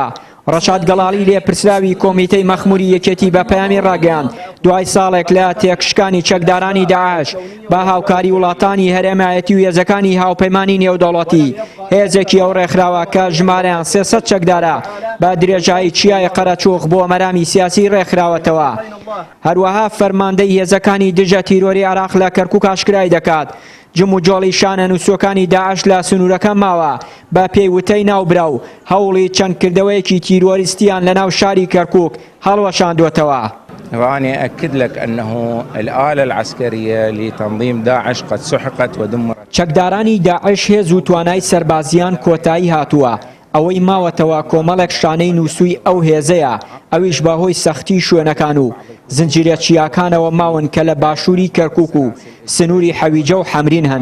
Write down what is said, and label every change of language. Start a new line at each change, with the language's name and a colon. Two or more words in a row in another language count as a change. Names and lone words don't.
Central Kurdish: ڕەشاد گەڵاڵی لێپرسراوی کۆمیتەی مەخموری یەکێتی بە پەیامی ڕاگەیاند دوای ساڵێک لە تێکشکانی چەکدارانی داعش بە هاوکاری وڵاتانی هەرێمایەتی و هێزەکانی هاوپەیمانی نێودەوڵەتی هێزێکی ئەو ڕێکخراوە کە ژمارەیان 300 چەکدارە بە درێژایی چیای قەرەچۆخ بۆ مەرامی سیاسی ڕێکخراوەتەوە. هەروەها فەرماندەی هێزەکانی دژە تیرۆری عێراق لە کەرکووک ئاشکرای دەکات جموجۆڵی شانە نووسەکانی داعش لە سنوورەکە ماوە بە پێیوتەی ناوبرا و هەوڵی چەندکردەوەیەکی تیرۆریستیان لە ناو شاری کەرکووک هەڵوەشاندوێتەوە.
Arabic: وأنا أكد لك أنه الآلة العسكرية لتنظيم داعش قد سحقت ودمرت.
Central Kurdish: چەکدارانی داعش هێز و توانای سەربازیان کۆتایی هاتووە. ئەوەی ماوەتەوە کۆمەڵێک شانەی نووسوی ئەو هێزەیە ئەویش بەهۆی سەختی شوێنەکان و زنجیرە چیاکانەوە ماون کە لە باشووری کەرکووک و سنووری حەویجە و حەمرین هەن.